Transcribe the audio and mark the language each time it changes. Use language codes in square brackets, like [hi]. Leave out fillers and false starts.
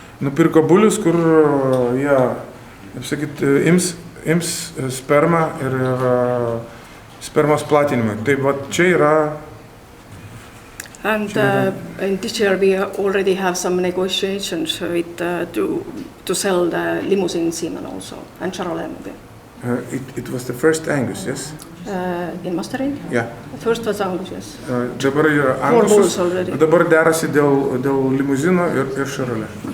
[lt] Nupirko bulius, kur jie, kaip sakyt, ims spermą ir spermos platinimui. Tai va čia yra. [en] And in this year we already have some negotiations with to sell the limousine semen also and Charolais. It was the first Angus, yes? In mastering? Yeah. First was Angus, yes. [lt] Dabar yra Angus, dabar derasi dėl limuzino ir Charolais.